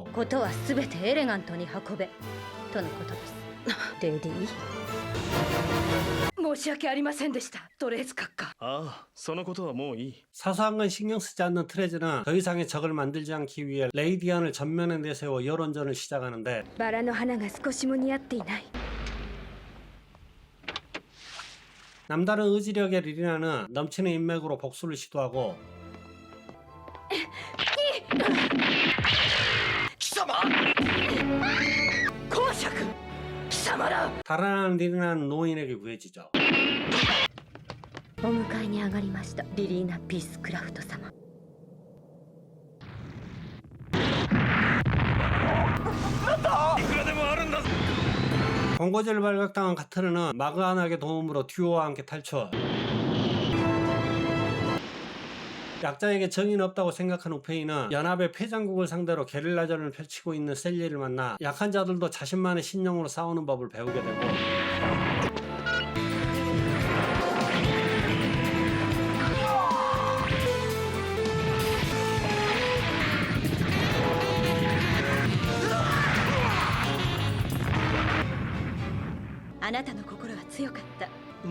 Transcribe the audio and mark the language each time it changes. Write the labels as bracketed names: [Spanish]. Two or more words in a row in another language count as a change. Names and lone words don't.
[Japanese] ことは全てエレガントに運べとのことですレディ申し訳ありませんでした。トレーズ閣下。ああ、そのことはもういい。 [Korean] 사소한 건 신경 쓰지 않는 트레즈는 더 이상의 적을 만들지 않기 위해 레이디언을 전면에 내세워 여론전을 시작하는데 [Japanese] バラの花が少しも似合っていない [Korean] 남다른 의지력의 리리나는 넘치는 인맥으로 복수를 시도하고 [Japanese] 貴様。公爵貴様ら。 [Korean] 달아나는 리리나는 노인에게 구해지죠. [Japanese] お迎えに上がりましたリリーナ・ピースクラフト様いくらでもあるんだぞ。 [Korean] 본거지를 발각당한 카트르는 마그아낙의 도움으로 듀오와 함께 탈출. 약자에게 정의는 없다고 생각한 우페이는 연합의 패장국을 상대로 게릴라전을 펼치고 있는 셀리를 만나 약한 자들도 자신만의 신념으로 싸우는 법을 배우게 되고 [Japanese] あなたの心は強かった